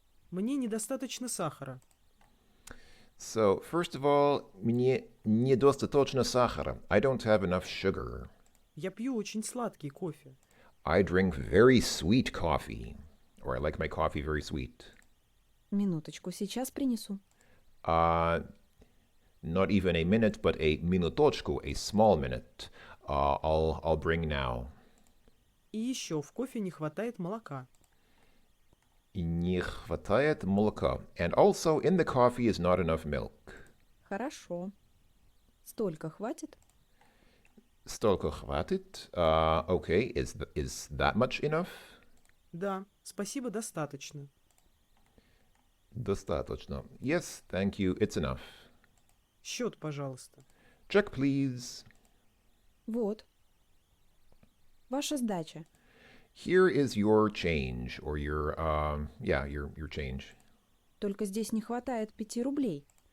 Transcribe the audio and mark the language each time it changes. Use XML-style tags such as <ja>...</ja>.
<ru>мне недостаточно сахара.</ru> <en>So, first of all,</en> <ru>мне недостаточно сахара.</ru> <en>I don't have enough sugar.</en> <ru>Я пью очень сладкий кофе.</ru> <en>I drink very sweet coffee. Or I like my coffee very sweet.</en> <ru>Минуточку, сейчас принесу.</ru> <en>Not even a minute, but a minutочку, a small minute. I'll bring now.</en> <ru>И еще в кофе не хватает молока. Не хватает молока.</ru> <en>And also, in the coffee is not enough milk.</en> <ru>Хорошо. Столько хватит? Столько хватит.</ru> <en>Okay, is that much enough?</en> <ru>Да, спасибо, достаточно. Достаточно.</ru> <en>Yes, thank you, it's enough.</en> <ru>Счет, пожалуйста.</ru> <en>Check, please.</en> <ru>Вот. Ваша сдача.</ru> <en>Here is your change, or your change.</en> <ru>Только здесь не хватает 5 рублей.</ru>